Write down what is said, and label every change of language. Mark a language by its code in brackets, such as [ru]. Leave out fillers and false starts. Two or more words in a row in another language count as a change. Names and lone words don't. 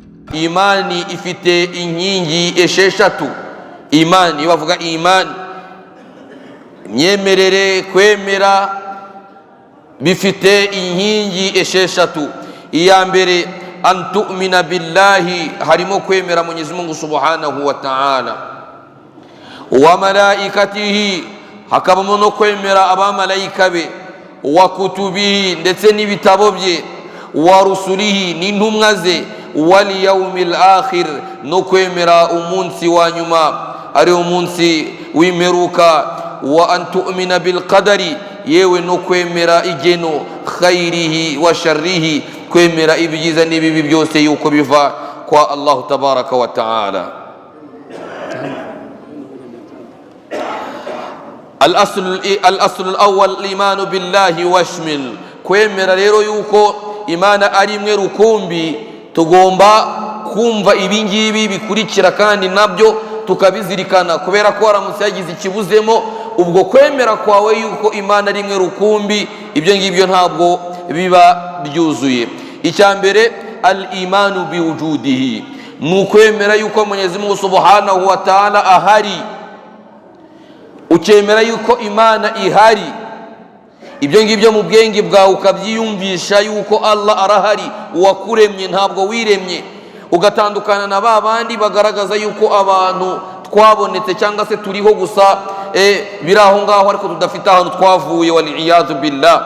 [rw] imani ifite inkingi esheshatu. Imani bavuga imani, imyemerere, kwemera, bifite inkingi esheshatu. [ar] Iya mbere أن تؤمن بالله, [rw] harimo kwemera Mwenyezi Mungu [ar] سبحانه وتعالى وملائكته, [rw] hakabamo no kwemera abamalayika be, [ar] وكتبه, [rw] ndetse n'ibitabo bye, [ar] ورسله, [rw] n'intumwa ze, [ar] واليوم الآخر, [rw] no kwemera umunsi wa nyuma ari umunsi w'imperuka, [ar] وأن تؤمن بالقدر, [rw] yewe no kwemera igeno, [ar] خيره وشره, [rw] kwemera ibyiza n'ibibi byose yuko biva kwa Allah [ar] تبارك وتعالى. الأصل الأول الإيمان بالله واشمل, [rw] kwemera rero yuko imana ari imwe rukumbi, tugomba kumva ibingibi bikurikira kandi nabyo tukabizirikana, kubera ko haramutse yagize ikibuzemo ubwo kwemera kwawe yuko imana ari imwe rukumbi, ibyo ngibyo ntabwo biba byuzuye. Icya mbere [ar] الإيمان بوجوده, [rw] ni ukwemera yuko Mwenyezi Mungu [ar] سبحانه وتعالى [rw] ahari, ukemera yuko imana ihari. Ibyo ngibyo mu bwenge bwawe ukabyiyumvisha yuko Allah arahari, uwakuremye ntabwo wiremye, ugatandukana na ba bandi bagaragaza yuko abantu twabonetse cyangwa se turiho gusa biri aho ngaho ariko tudafite ahantu twavuye, [ar] والعياذ بالله.